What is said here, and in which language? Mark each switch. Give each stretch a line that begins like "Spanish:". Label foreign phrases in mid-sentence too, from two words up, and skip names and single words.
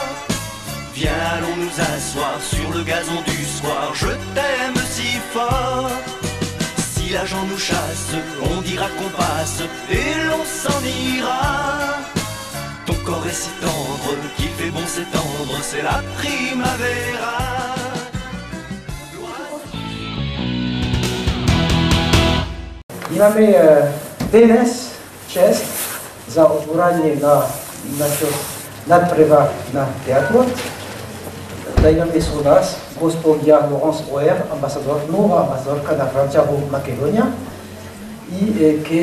French: Viens, allons nous asseoir sur le gazon du soir, je t'aime si fort. Si l'agent nous chasse, on dira qu'on passe et l'on s'en ira. Ton corps est si tendre qu'il fait bon s'étendre, c'est la primavera.
Macedonian: Имаме денес чест за отворање на надпревар на театрот. Да имаме со нас госпоѓа Лоранс Оер, нова амбасадорка на Франција во Македонија, и